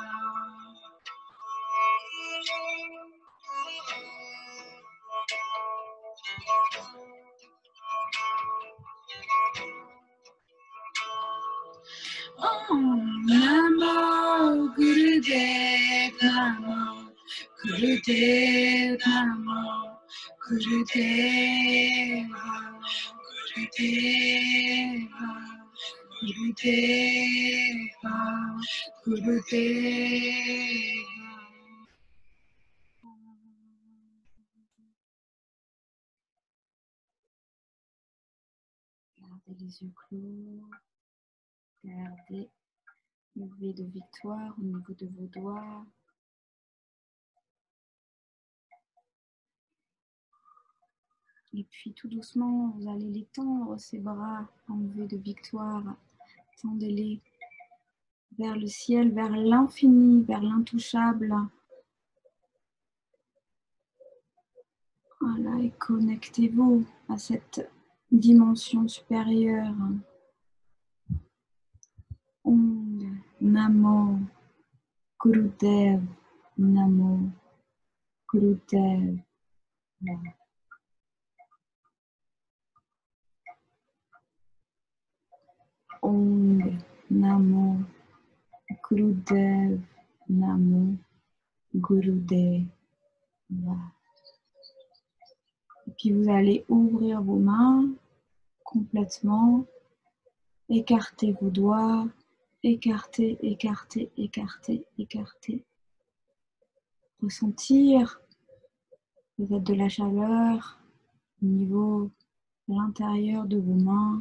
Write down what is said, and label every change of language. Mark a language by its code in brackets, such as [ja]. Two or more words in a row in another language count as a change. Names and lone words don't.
[pa] ਓਮ ਨਮੋ ਗੁਰਦੇਵ ਨਮੋ, ਗੁਰਦੇਵ ਨਮੋ, ਗੁਰਦੇਵਾ, ਗੁਰਦੇਵਾ, ਗੁਰਦੇਵਾ, ਗੁਰਦੇਵਾ. [fr] Gardez les yeux clos. Gardez le V de victoire au niveau de vos doigts. Et puis tout doucement, vous allez les tendre, ces bras en V de victoire. Tendez-les vers le ciel, vers l'infini, vers l'intouchable. Voilà, et connectez-vous à cette dimension supérieure. [pa] ਓਮ ਨਮੋ ਗੁਰਦੇਵ ਨਮੋ ਗੁਰਦੇਵ. ਓਮ ਨਮੋ ਗੁਰਦੇਵ ਨਮੋ ਗੁਰਦੇਵ. [fr] Et puis vous allez ouvrir vos mains complètement, écarter vos doigts, écarter, écarter, écarter, écarter. Ressentir peut-être de la chaleur au niveau de l'intérieur de vos mains.